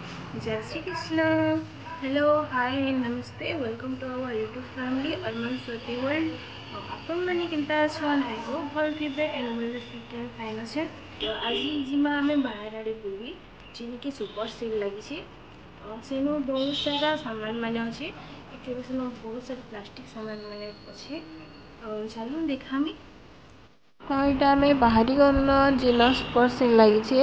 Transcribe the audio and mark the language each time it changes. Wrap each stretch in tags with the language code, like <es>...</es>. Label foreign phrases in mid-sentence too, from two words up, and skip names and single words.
<hi>Jai Shri Krishna.</hi> <en>Hello, hi, namaste. Welcome to our YouTube family, Arman Swati World.</en> <spv>ଆପଣମାନେ କେନ୍ତା ଅଛନ୍?</spv> <en>I hope</en> <spv>ଭଲ ଥିବେ and ଭଲ</spv> <en>fit fine</en> <spv>ଅଛେ। ତ ଆଜି ଯିମା ଆମେ ବାହାର ଆଡ଼େ ବୁଲି ଯେନ୍କି</spv> <en>super sale</en> <spv>ଲାଗିଛି। ସେନୁ ବହୁତ ସାରା ସାମାନ ମାନେ ଅଛି। ଏଠି ସେନୁ ବହୁତ ସାରା ପ୍ଲାଷ୍ଟିକ ସାମାନ ମାନେ ଅଛି। ଚାଲୁନ୍ ଦେଖାମି। ତ ଏଇଟା ଆମେ ବାହାରି ଗଲ ଜିଲ୍ଲା</spv> <en>super sale</en> <spv>ଲାଗିଛି।</spv>